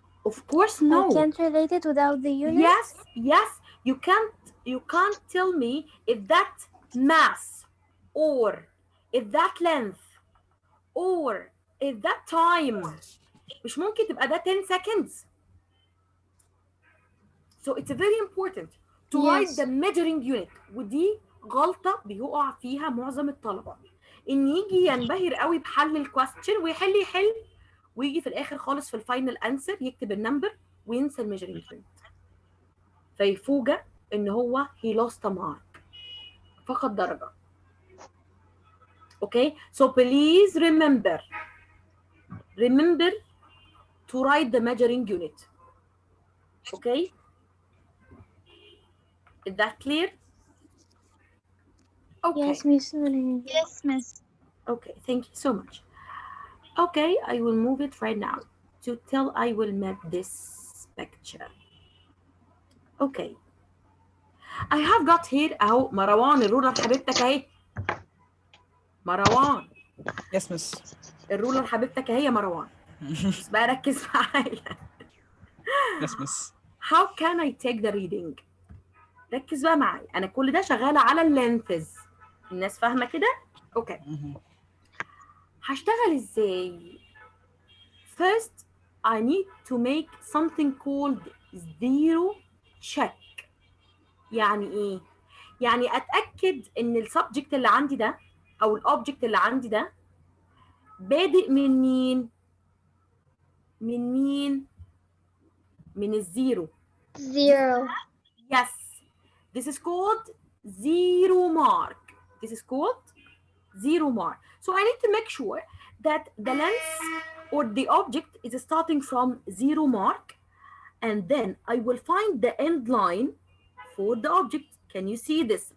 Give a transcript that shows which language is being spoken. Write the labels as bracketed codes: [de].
[en] Of course I no. can't relate it without the unit. Yes, you can't tell me if that mass or if that length or if that time. [ar] مش ممكن تبقى ده 10 seconds. [en] So it's very important to write Yes. the measuring unit. [ar] ودي غلطة بيقع فيها معظم الطلبة، ان يجي ينبهر قوي بحل الكويستشن ويحل ويجي في الاخر خالص في الفاينل انسر يكتب النمبر وينسى الميجرنج يونت، فيفوجئ ان هو [en] he lost a mark، [ar] فقد درجة. [en] Okay, so please remember to write the measuring unit. Okay, is that clear? Okay. Yes, Miss Nurhan. Yes, Miss. Okay, thank you so much. Okay, I will move it right now to till I will make this picture. Okay, I have got here [ar] اهو مروان الرولر حبيبتك اهي. مروان [en] Yes, miss. [ar] الرولر حبيبتك اهي يا مروان. بس بقى ركز معايا. [en] Yes, miss. How can I take the reading؟ [ar] ركز بقى معايا، انا كل ده شغاله على اللينثز. الناس فاهمه كده؟ اوكي. هشتغل ازاي؟ [en] First I need to make something called zero check. [ar] يعني ايه؟ يعني اتاكد ان السبجكت اللي عندي ده او الاوبجكت اللي عندي ده بادئ من مين؟ من مين؟ من الزيرو. [en] Zero. Yes, this is called zero mark. This is called zero mark. So I need to make sure that the length or the object is starting from zero mark, and then I will find the end line for the object. Can you see this?